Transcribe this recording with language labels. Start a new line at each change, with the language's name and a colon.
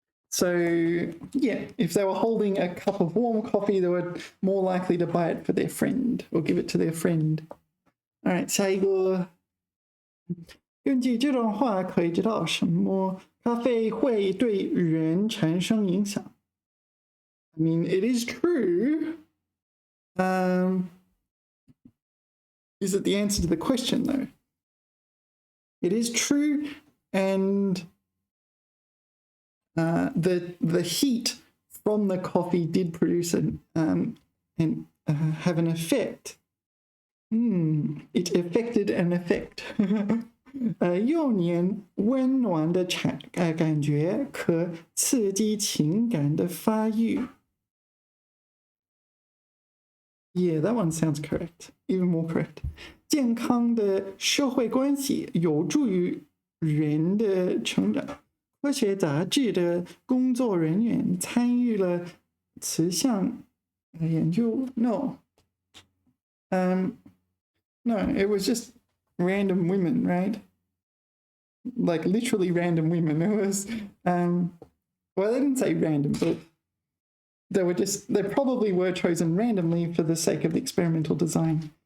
English: So, yeah, if they were holding a cup of warm coffee, they were more likely to buy it for their friend or give it to their friend. All right,
Chinese: 下一个。根据这段话可以知道什么？咖啡会对人产生影响。
English: I mean, it is true. Is it the answer to the question, though? It is true, and the heat from the coffee did produce and have an effect. It affected an effect.
Chinese: 幼年温暖的感觉可刺激情感的发育。
English: Yeah, that one sounds correct. Even more correct.
Chinese: 健康的社会关系有助于人的成长。科学杂志的工作人员参与了此项研究。
English: No. No, it was just random women, right? Like literally random women. It was, well, they didn't say random, but they probably were chosen randomly for the sake of the experimental design.